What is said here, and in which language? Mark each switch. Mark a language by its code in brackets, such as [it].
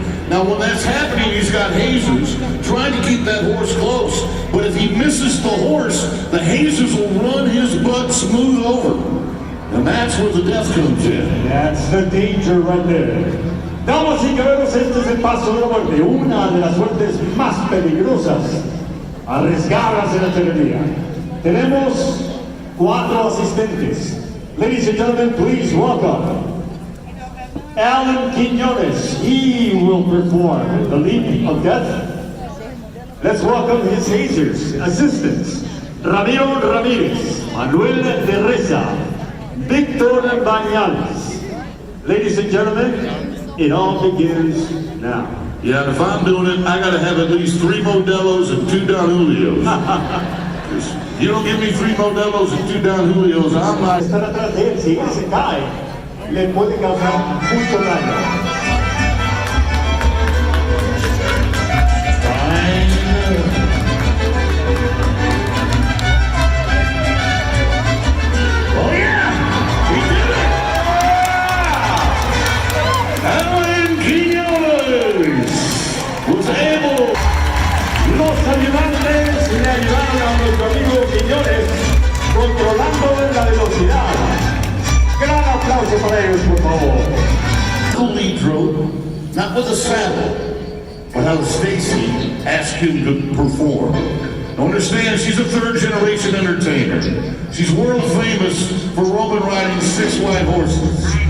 [en] Now when that's happening, he's got hazers trying to keep that horse close. But if he misses the horse, the hazers will run his butt smooth over. And that's where the death comes in. That's the danger right there. [es] Damas y caballeros, este es el paso de la muerte, una de las suertes más peligrosas, arriesgadas en la terrería. Tenemos 4 asistentes. [en] Ladies and gentlemen, please welcome Alan Quiñones. He will perform the leap of death. Let's welcome his hazers, assistants, Ramiro Ramirez, Manuel de Reza, Victor Bañales. Ladies and gentlemen, it all begins now. Yeah, and if I'm doing it, I gotta have at least 3 Modelos and 2 Don Julios. You don't give me 3 Modelos and 2 Don Julios, I'm not. [es] Estar atrás de él, si él se cae, le puede causar mucho daño. [en] Oh yeah! He did it! Alan Quiñones was able. [es] Los ayudantes le ayudaron a nuestro amigo Quiñones controlando la velocidad. Gran aplauso para ellos, por favor. [en] The lead rope, not with a saddle, but how Stacy asked him to perform. Understand, she's a 3rd-generation entertainer. She's world famous for Roman riding 6 white horses.